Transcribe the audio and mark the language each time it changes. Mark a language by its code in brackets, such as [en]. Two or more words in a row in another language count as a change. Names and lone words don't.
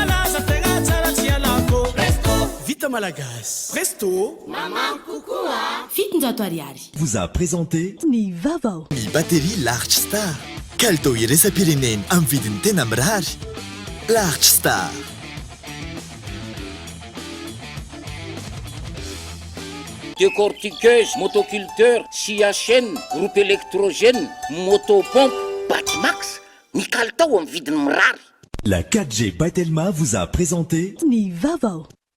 [mg] Malagasy. Presto. Maman Koukoua. fitonjato ariary [fr] vous a présenté [mg] ny vaovao ny batterie Large Star kalitao iresa-pireneny amin'ny vidiny tena mirary. Large Star. [fr] Décortiqueuse, motoculteur, scia chaîne, groupe électrogène, motopompe, Batimax, [mg] ny kalitao amin'ny vidiny mirary. [fr] La 4G by Telma vous a présenté [mg] ny vaovao